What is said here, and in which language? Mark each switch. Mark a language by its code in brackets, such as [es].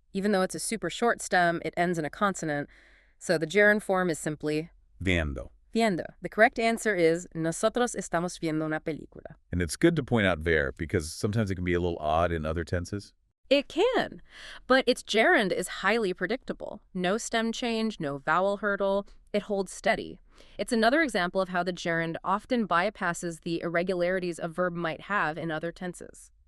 [en] Even though it's a super short stem, it ends in a consonant. So the gerund form is simply [es] Viendo. viendo. [en] The correct answer is [es] nosotros estamos viendo una película. [en] And it's good to point out ver because sometimes it can be a little odd in other tenses. It can, but its gerund is highly predictable. No stem change, no vowel hurdle. It holds steady. It's another example of how the gerund often bypasses the irregularities a verb might have in other tenses.